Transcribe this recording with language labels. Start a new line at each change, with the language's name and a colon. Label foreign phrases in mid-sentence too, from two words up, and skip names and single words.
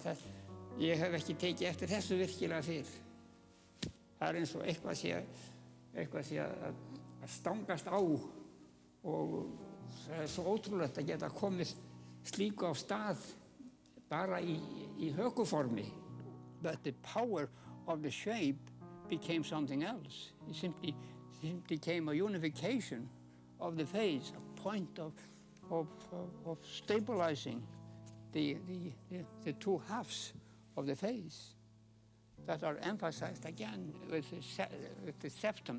Icelandic: Ég hef ekki tekið eftir þessu virkilega fyrr. Það er eins og eitthvað sé að stangast á, og það er svo ótrúlegt að geta komið slíku á stað bara í hökuformi.
English: But the power of the shape became something else. It simply became a unification of the face, a point of stabilizing the two halves of the face that are emphasized again with the septum.